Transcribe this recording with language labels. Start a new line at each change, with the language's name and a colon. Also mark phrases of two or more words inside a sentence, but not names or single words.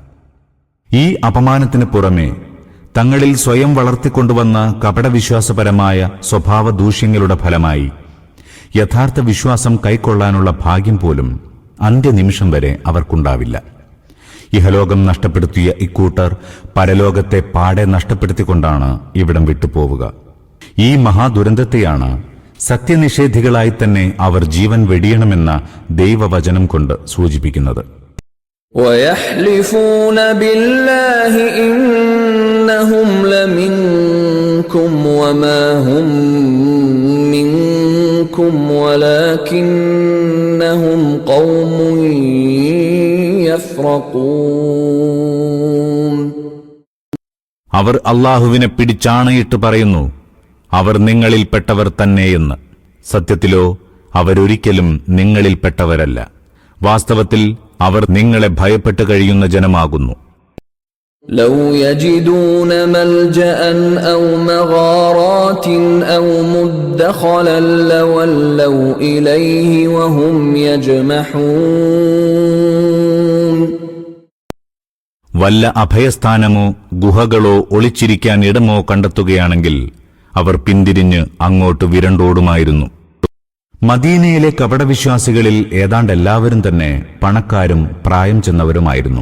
Malayalam: ഈ അപമാനത്തിന് പുറമെ തങ്ങളിൽ സ്വയം വളർത്തിക്കൊണ്ടുവന്ന കപടവിശ്വാസപരമായ സ്വഭാവ ദൂഷ്യങ്ങളുടെ ഫലമായി യഥാർത്ഥ വിശ്വാസം കൈക്കൊള്ളാനുള്ള ഭാഗ്യം പോലും അന്ത്യനിമിഷം വരെ അവർക്കുണ്ടാവില്ല. ഇഹലോകം നഷ്ടപ്പെടുത്തിയ ഇക്കൂട്ടർ പരലോകത്തെ പാടെ നഷ്ടപ്പെടുത്തിക്കൊണ്ടാണ് ഇവിടം വിട്ടുപോവുക. ഈ മഹാദുരന്തത്തെയാണ് സത്യനിഷേധികളായി തന്നെ അവർ ജീവൻ വെടിയണമെന്ന ദൈവവചനം കൊണ്ട് സൂചിപ്പിക്കുന്നത്.
Arabic: وَيَحْلِفُونَ بِاللَّهِ إِنَّهُمْ لَمِنكُمْ وَمَا هُمْ مِنكُمْ وَلَكِنَّهُمْ قَوْمٌ يَفْرَقُونَ.
Malayalam: അവർ അല്ലാഹുവിനെ പിടിച്ചാണയിട്ട് പറയുന്നു, അവർ നിങ്ങളിൽപ്പെട്ടവർ തന്നെയെന്ന്. സത്യത്തിലോ അവരൊരിക്കലും നിങ്ങളിൽപ്പെട്ടവരല്ല. വാസ്തവത്തിൽ അവർ നിങ്ങളെ ഭയപ്പെട്ട് കഴിയുന്ന ജനമാകുന്നു.
Arabic: لو يجدون ملجأ أو مغارات أو مدخلا لولوا إليه وهم يجمحون.
Malayalam: വല്ല അഭയസ്ഥാനമോ ഗുഹകളോ ഒളിച്ചിരിക്കാൻ ഇടമോ കണ്ടെത്തുകയാണെങ്കിൽ അവർ പിന്തിരിഞ്ഞ് അങ്ങോട്ട് വിരണ്ടോടുമായിരുന്നു. മദീനയിലെ കപടവിശ്വാസികളിൽ ഏതാണ്ട് എല്ലാവരും തന്നെ പണക്കാരും പ്രായം ചെന്നവരുമായിരുന്നു.